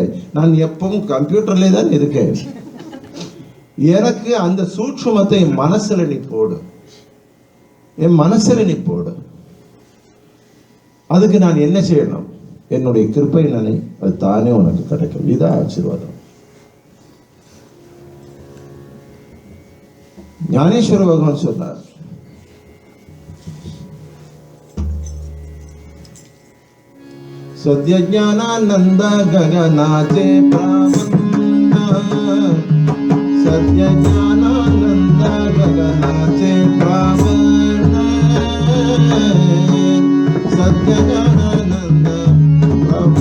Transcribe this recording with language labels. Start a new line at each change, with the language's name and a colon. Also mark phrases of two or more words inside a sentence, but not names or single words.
Tamil: நான் எப்பவும் கம்ப்யூட்டர்லேயே தான் இருக்கேன். எனக்கு அந்த சூட்சுமத்தை என் மனசுல நீ போடு, என் மனசுல நீ போடு. அதுக்கு நான் என்ன செய்யணும்? என்னுடைய கிருப்பை நினை, அது தானே உனக்கு கிடைக்கும். இதான் ஆசீர்வாதம். ஞானேஸ்வர பகவான் சொன்னார்,
Marathi: सद्य ज्ञानानंद गगनाचे प्रावंद, सद्य ज्ञानानंद गगनाचे प्रावंद, सद्य ज्ञानानंद